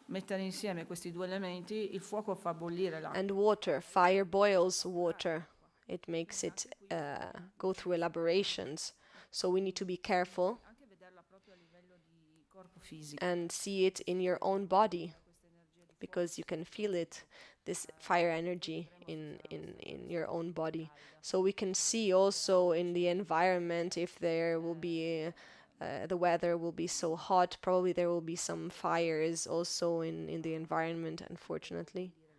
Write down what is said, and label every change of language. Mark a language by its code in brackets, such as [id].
[it] Mettere insieme questi 2 elementi, il fuoco fa bollire l'acqua. [en] And water, fire boils water. It makes it go through elaborations. So we need to be careful [it] Anche vederla proprio a livello di corpo fisico. [en] and see it in your own body, because you can feel it, this fire energy in your own body. So we can see also in the environment if there will be the weather will be so hot, probably there will be some fires also in the environment, unfortunately.